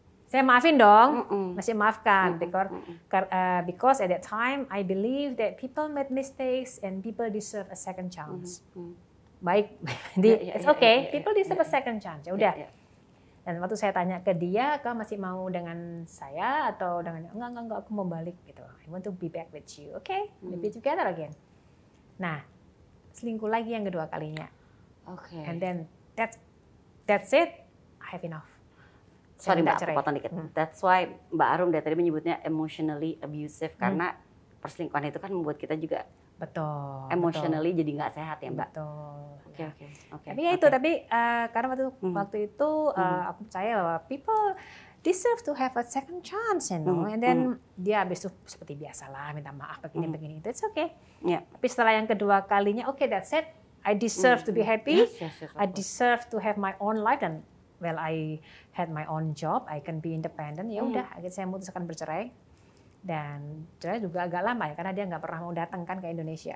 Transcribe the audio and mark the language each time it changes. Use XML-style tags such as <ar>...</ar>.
<id>Saya maafin dong, masih maafkan,</id> <en>because at that time I believe that people made mistakes and people deserve a second chance. Baik, it's okay, people deserve a second chance.</en> <id>Ya udah. Dan waktu saya tanya ke dia, kau masih mau dengan saya atau dengan enggak, aku mau balik gitu.</id> <en>I want to be back with you, okay? We'll be together again.</en> <id>Nah, selingkuh lagi yang kedua kalinya.</id> <en>Okay. And then that's it. I have enough.</en> <id>Sorry Mbak, aku potong dikit. That's why Mbak Arum dari tadi menyebutnya</id> <en>emotionally abusive</en> <id>karena perselingkuhan itu kan membuat kita juga emotionally jadi nggak sehat ya Mbak. Betul. Oke. Tapi ya itu, karena waktu itu aku percaya bahwa</id> <en>people deserve to have a second chance, you know. And then</en> <id>dia habis itu seperti biasalah minta maaf begini itu,</id> <en>it's okay.</en> <id>Tapi setelah yang kedua kalinya,</id> <en>okay, that's it. I deserve to be happy. Yes, I deserve to have my own life dan I had my own job, I can be independent.</en> <id>Ya udah, akhirnya saya memutuskan bercerai. Dan cerai juga agak lama ya, karena dia nggak pernah mau datang kan ke Indonesia.</id>